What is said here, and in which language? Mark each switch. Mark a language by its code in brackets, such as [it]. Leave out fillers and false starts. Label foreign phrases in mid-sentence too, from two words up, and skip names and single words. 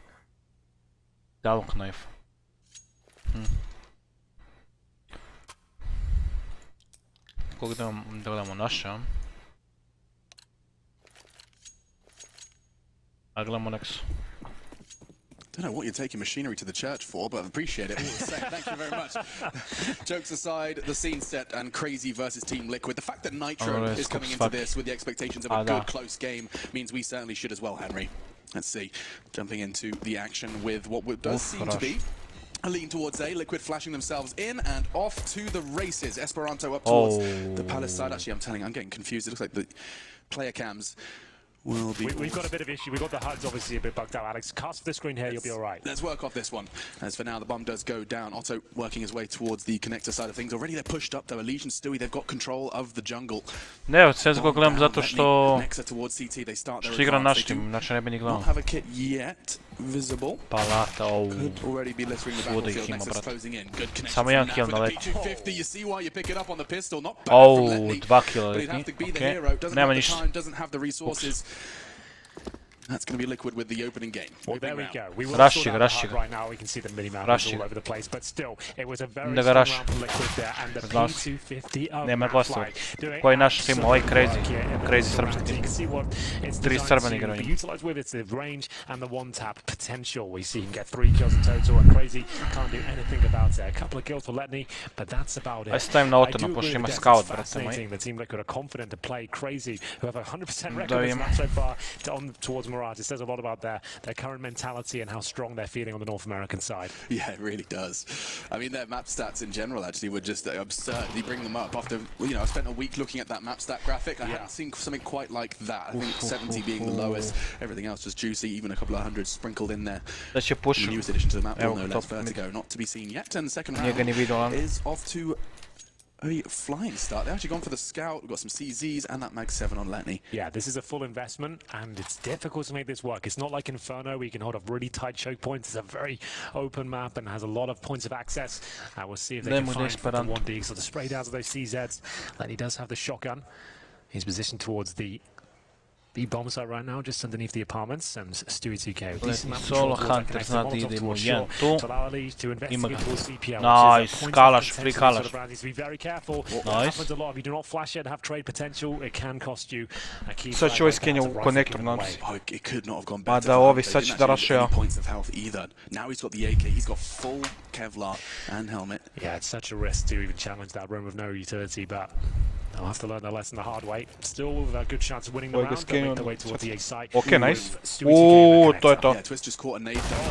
[en] Dialog knife. [sr] Koliko da gledamo naše, a? A gledamo Nexu. [en] I don't know what you're taking machinery to the church for, but I appreciate it all the same. Thank you very much. Jokes aside, the scene set and Crazy versus Team Liquid. The fact that Nitro is coming into this with the expectations of a good, close game means we certainly should as well, Henry. Let's see. Jumping into the action with what does seem to be a lean towards A. Liquid flashing themselves in and off to the races. Esperanto up towards the Palace side. Actually, I'm getting confused. It looks like the player cams will be... We've got a bit of issue. We've got the HUDs obviously a bit bugged out, Alex. Cast the screen here, you'll be alright. Let's work off this one. As for now, the bomb does go down. Otto working his way towards the connector side of things. Already they're pushed up though. Allegiant, Stewie, they've got control of the jungle. [sr] Ne, sad ga gledam zato što igra naš tim, znači ne bi ni gledao. Palata, svuda ih ima, brate. Samo jedan kill na leti. 2 killa letni, okej. Nema ništa. [en] That's going to be Liquid with the opening game. Well, there we go. We will Rush sort it, out rush the it. HUD right now. We can see the mini map Rush all it. over the place, but still, it was a very [sr] Da [en] strong [sr] ga rush. [en] round for Liquid there, and the [sr] Znaš. [en] P250 of [sr] Nema [en] Map [sr] gostova. [en] Fly doing [sr] Koji naš tim, ovaj [en] absolute [sr] crazy. [en] work here in the [sr] Crazy [en] surround. [sr] srpski [en] You [sr] tim. [en] can see what it's [sr] Tri [en] designed [sr] Srba [en] to [sr] igraju. [en] be utilized with. It's the range and the one-tap potential. We see he can get 3 kills in total, and Crazy can't do anything about it. A couple of kills for Letney, but that's about it. [sr] Aj stavim na [en] I [sr] otano, [en] do [sr] pošto [en] agree [sr] ima [en] with [sr] scout, [en] Dex, it's [sr] brate moj. [en] fascinating. The team Liquid are confident to play Crazy, who have a 100% record [sr] Da [en] this [sr] im. [en] match so far towards Mirage. It says a lot about their current mentality and how strong they're feeling on the North American side. Yeah, it really does. I mean, their map stats in general actually were just absurd. You bring them up after, you know, I spent a week looking at that map stat graphic. I hadn't seen something quite like that. I think 70 being the lowest, everything else just juicy, even a couple of hundreds sprinkled in there. [sr] Da će pušu. [en] The newest addition to the map, [sr] Evo, [en] no less top mid. Vertigo, not to be seen yet. And the second [sr] Nije ga ni [en] round [sr] vidio, ali. [en] is off to a flying start. They've actually gone for the scout. We've got some CZs and that Mag 7 on Letney. Yeah, this is a full investment, and it's difficult to make this work. It's not like Inferno, where you can hold up really tight choke points. It's a very open map and has a lot of points of access. We'll see if they can find the 1D, so the spray downs of those CZs. Letney does have the shotgun. He's positioned towards the bomb site right now, just underneath the apartments, and Stewie 2K. [sr] Solo Hunter zna da ide mu jedan tu. Ima ga. Nice, kalaš, free kalaš. Nice. [en] You do not flash it, have trade potential, it can cost you a key. [sr] Sad će ovaj skenja u konektor, nadam se. [en] Oh, it could not have gone [sr] Ma [en] better. [sr] da ovi sad će da [en] Any [sr] rašeja. [en] points of health either. Now he's got the AK, he's got full Kevlar and helmet. Yeah, it's such a risk to even challenge that room with no utility, but they'll have to learn their lesson the hard way. Still with a good chance of winning the round. They'll make their way towards the A site. [sr] Okay, nice. Uuu, to je to. [en] Yeah, Twist just caught a nade down.